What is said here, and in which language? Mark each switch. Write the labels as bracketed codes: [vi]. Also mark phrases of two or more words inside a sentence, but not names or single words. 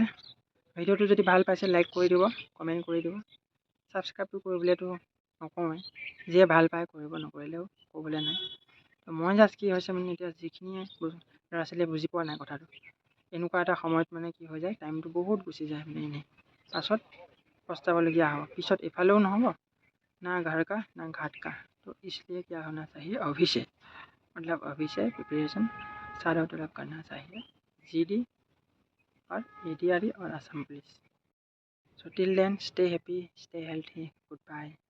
[as] ভিডিঅ'টো যদি ভাল পাইছে লাইক কৰি দিব, কমেণ্ট কৰি দিব, ছাবস্ক্ৰাইবটো কৰিবলৈতো নকওঁৱেই, যিয়ে ভাল পায় কৰিব, নকৰিলেও ক'বলৈ নাই। তো মই জাষ্ট কি হৈছে মানে এতিয়া যিখিনিয়ে ল'ৰা ছোৱালীয়ে বুজি পোৱা নাই কথাটো, এনেকুৱা এটা সময়ত মানে কি হৈ যায়, টাইমটো বহুত গুচি যায় মানে এনেই, পাছত পস্তাবলগীয়া হ'ব। পিছত এফালেও নহ'ব, [hi] ना घर का ना घाट का। तो इसलिए क्या होना चाहिए, अभी से मतलब अभी से प्रिपरेशन सारा तरफ करना चाहिए, जीडी और एडीआरई और असम पुलिस। [en] So till then, stay happy, stay healthy, goodbye.